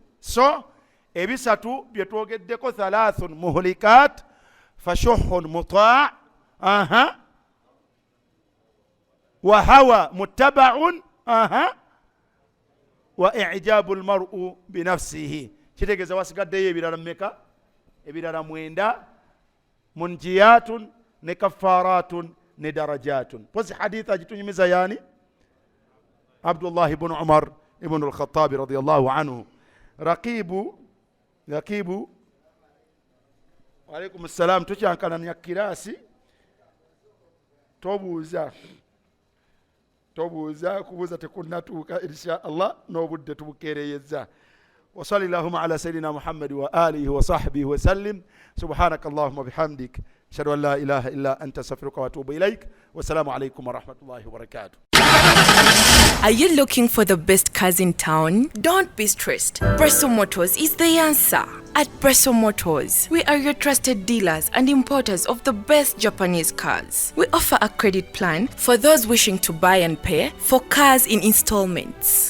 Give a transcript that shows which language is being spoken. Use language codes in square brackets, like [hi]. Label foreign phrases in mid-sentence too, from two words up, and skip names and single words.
[ar] So [lg] ebisatu byetwogeddeko [ar] ثلاث مهلكات فشح مطاع وهوى متبع وإعجاب المرء بنفسه. [lg] Kitegeeza wasigaddeyo ebirala mmeka? Ebirala 9, munjiyatun ne kafaratun ne darajatun. Pozi haditha agitunyumiza yani Abdullah ibn Umar ibn al-Khattab [ar] رضي الله عنه. رقيب وعليكم السلام. [lg] Tukyankalanya kirasi tobuuza kubuuza tekunnatuuka [ar] إن شاء الله [lg] n'obudde tubukeereyezza. [ar] وصلى الله على سيدنا محمد وعلى آله وصحبه وسلم. سبحانك اللهم وبحمدك أشهد أن لا إله إلا أنت أستغفرك وأتوب إليك. والسلام عليكم ورحمة الله وبركاته. [en] Are you looking for the best cars in town? Don't be stressed. Bresso Motors is the answer. At Bresso Motors, we are your trusted dealers and importers of the best Japanese cars. We offer a credit plan for those wishing to buy and pay for cars in installments.